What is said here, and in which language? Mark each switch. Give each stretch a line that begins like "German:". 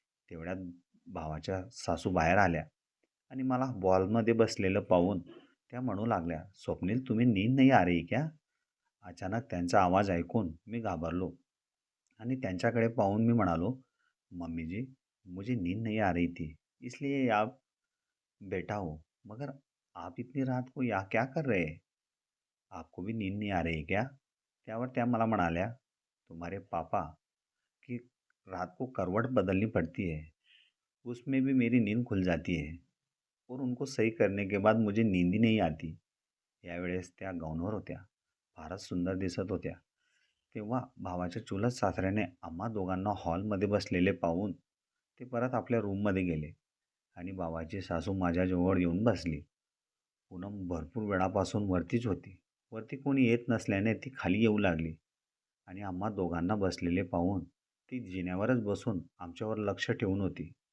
Marathi: तेवढ्यात भावाच्या सासू बाहेर आल्या आणि मला बॉलमध्ये बसलेलं पाहून त्या म्हणू लागल्या,
Hindi: "स्वप्नील, तुम्हें नींद नहीं आ रही क्या?"
Marathi: अचानक त्यांचा आवाज ऐकून मी घाबरलो आणि त्यांच्याकडे पाहून मी म्हणालो,
Hindi: "मम्मी जी, मुझे नींद नहीं आ रही थी, इसलिए आप बेटा हो, मगर आप इतनी रात को यहाँ क्या कर रहे हैं? आपको भी नींद नहीं आ रही क्या?
Marathi: त्यावर त्या मला म्हणाल्या,
Hindi: तुम्हारे पापा की रात को करवट बदलनी पड़ती है, उसमें भी मेरी नींद खुल जाती है और उनको सही करने के बाद मुझे नींद ही नहीं आती.
Marathi: यावेळेस त्या गाऊनवर होत्या. फारच सुंदर दिसत होत्या. तेव्हा भावाच्या चुलत सासऱ्याने आम्हा दोघांना हॉलमध्ये बसलेले पाहून ते परत आपल्या रूममध्ये गेले आणि भावाची सासू माझ्याजवळ येऊन बसली. पूनम भरपूर वेळापासून वरतीच होती. वरती कोणी येत नसल्याने ती खाली येऊ लागली आणि आम्हा दोघांना बसलेले पाहून ती जिन्यावरच बसून आमच्यावर लक्ष ठेवून होती.